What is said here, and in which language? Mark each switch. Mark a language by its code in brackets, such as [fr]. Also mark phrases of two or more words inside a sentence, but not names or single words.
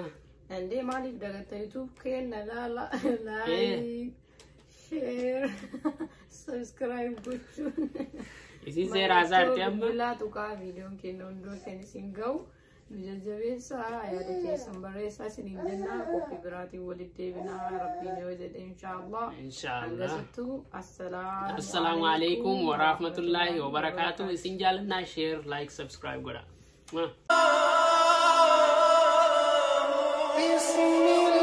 [om] Andee maaliif dagatta YouTube keenya [en] like share subscribe [om] gochuun isin seeraa isaatti amma laatu kaa viidiyoon keenya hundoo kan isin ga'u nu jajjabeessaa yaada keessan barreessaa isiniin jennaa qophii biraatiin walitti deebinaa rabbiin yoo jedhe inshallah hangasittuu [ar] السلام عليكم ورحمة الله وبركاته [om] isin jaalannaa [en] share like subscribe [om] godha